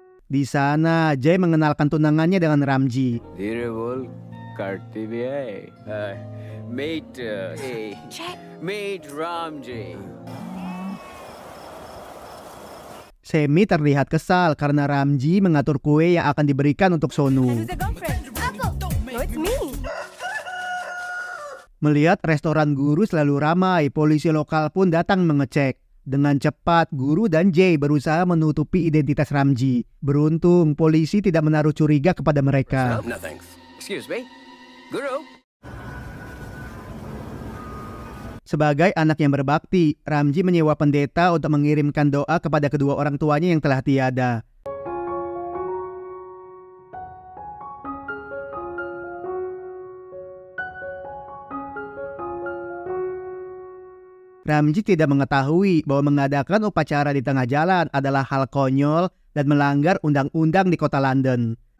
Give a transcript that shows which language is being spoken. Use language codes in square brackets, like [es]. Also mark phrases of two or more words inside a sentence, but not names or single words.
[id] Di sana, Jay mengenalkan tunangannya dengan Ramji. [hi] धीरे बोल काटती भी है मेट मेट रामजी [id] Semi terlihat kesal karena Ramji mengatur kue yang akan diberikan untuk Sonu. [en] Who's your girlfriend? No, it's me. [id] Melihat restoran Guru selalu ramai, polisi lokal pun datang mengecek. Dengan cepat, Guru dan Jay berusaha menutupi identitas Ramji. Beruntung, polisi tidak menaruh curiga kepada mereka. [en] No thanks. Excuse me, Guru. [id] Sebagai anak yang berbakti, Ramji menyewa pendeta untuk mengirimkan doa kepada kedua orang tuanya yang telah tiada. Ramji tidak mengetahui bahwa mengadakan upacara di tengah jalan adalah hal konyol dan melanggar undang-undang di kota London.